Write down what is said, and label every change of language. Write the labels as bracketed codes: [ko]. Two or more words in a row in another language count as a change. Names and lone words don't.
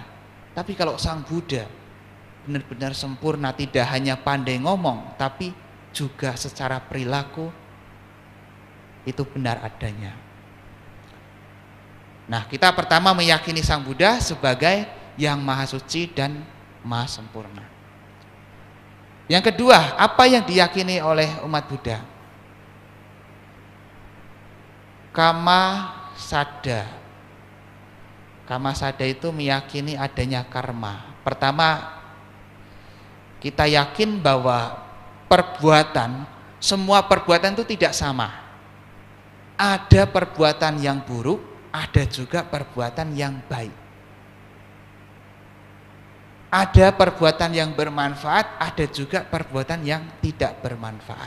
[id] Tapi kalau Sang Buddha benar-benar sempurna, tidak hanya pandai ngomong, tapi juga secara perilaku itu benar adanya. Nah, kita pertama meyakini Sang Buddha sebagai yang maha suci dan maha sempurna. Yang kedua, apa yang diyakini oleh umat Buddha? [pi] Kama sada. Kama sada [id] itu meyakini adanya karma. Pertama, kita yakin bahwa perbuatan, semua perbuatan itu tidak sama. Ada perbuatan yang buruk, ada juga perbuatan yang baik. Ada perbuatan yang bermanfaat, ada juga perbuatan yang tidak bermanfaat.